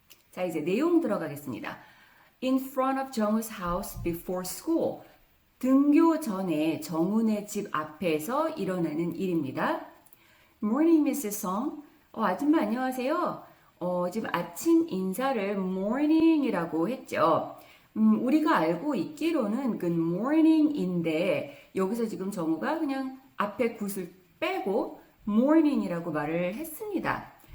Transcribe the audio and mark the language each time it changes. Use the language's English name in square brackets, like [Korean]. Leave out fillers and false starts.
[Korean] 자, 이제 내용 들어가겠습니다. [English] In front of 정우's house before school. [Korean] 등교 전에 정훈의 집 앞에서 일어나는 일입니다. [English] Morning, Mrs. Song. [Korean] 아줌마 안녕하세요. 지금 아침 인사를 morning이라고 했죠. 우리가 알고 있기로는 good morning인데 여기서 지금 정우가 그냥 앞에 굿을 빼고 morning이라고 말을 했습니다.